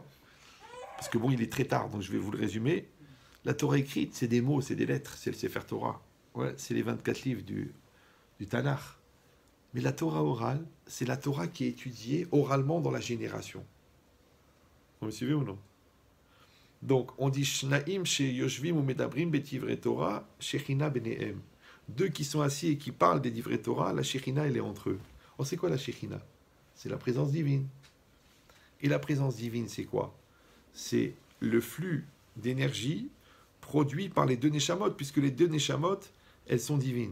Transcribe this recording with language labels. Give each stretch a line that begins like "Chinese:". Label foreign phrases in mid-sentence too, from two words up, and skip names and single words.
French: Parce que bon, il est très tard, donc je vais vous le résumer. La Torah écrite, c'est des mots, c'est des lettres, c'est le
Hebrew: ספר תורה.
French: Ouais, c'est les 24 livres du Tanakh. Mais la Torah orale, c'est la Torah qui est étudiée oralement dans la génération. Vous me suivez ou non? Donc, on dit
Hebrew: שניים שיושבים
French: ou
Hebrew: מדברים בדברי תורה, שכינה ביניהם.
French: Deux qui sont assis et qui parlent des
Hebrew: דברי תורה,
French: la shechina, elle est entre eux. On sait quoi la shechina? C'est la présence divine. Et la présence divine, c'est quoi? C'est le flux d'énergie produit par les deux neshamot, puisque les deux neshamot, elles sont divines.